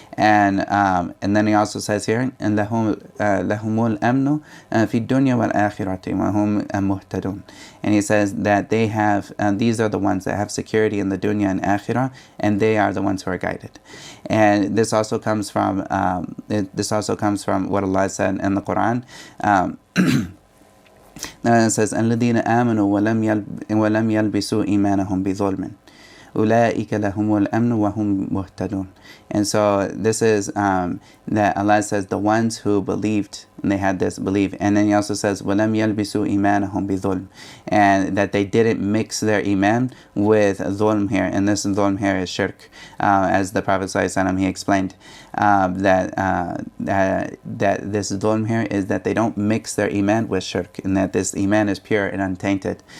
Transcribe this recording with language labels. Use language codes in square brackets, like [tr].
[en] And then he also says here, and [ar] لَهُمُ الْأَمْنُ فِي الدُّنْيَا وَالْآخِرَةِ وَهُمْ مُهْتَدُونَ. [en] And he says that they have, these are the ones that have security in the dunya and akhirah, and they are the ones who are guided. And this also comes from what Allah said in the Quran. It says, [ar] الَّذِينَ آمَنُوا وَلَمْ يَلْبِسُوا إِيمَانَهُم بِظُلْمٍ أُولَٰئِكَ لَهُمُ الْأَمْنُ وَهُمْ مُهْتَدُونَ. [en] And so this is that Allah says the ones who believed, and they had this belief, and then He also says [ar] وَلَمْ يَلْبِسُوا إِيمَانَهُم بِظُلْمٍ, [en] and that they didn't mix their iman with dhulm here, and this dhulm here is shirk, as the Prophet ﷺ, he explained that this dhulm here is that they don't mix their iman with shirk, and that this iman is pure and untainted.